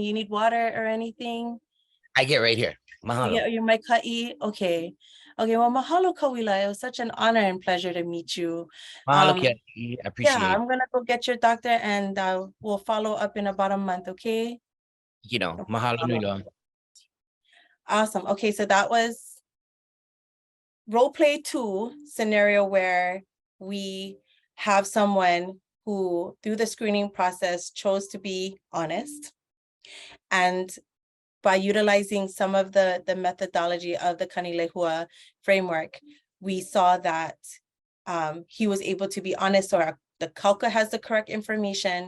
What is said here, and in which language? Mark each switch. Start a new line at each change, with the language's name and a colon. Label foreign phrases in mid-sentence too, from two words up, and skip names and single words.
English: You need water or anything? I get right here. Mahalo. Yeah, you're my ka'i. Okay, well, mahalo Kawila. It was such an honor and pleasure to meet you. Mahalo, Kealiʻi. I appreciate Yeah, it. I'm gonna go get your doctor, and we'll follow up in about a month, okay? You know,
Hawaiian: mahalo nui loa.
English: Awesome. Okay, so that was role play 2 scenario, where we have someone who, through the screening process, chose to be honest. And by utilizing some of the methodology of the Kanilehua Framework, we saw that he was able to be honest, or the Kauka has the correct information.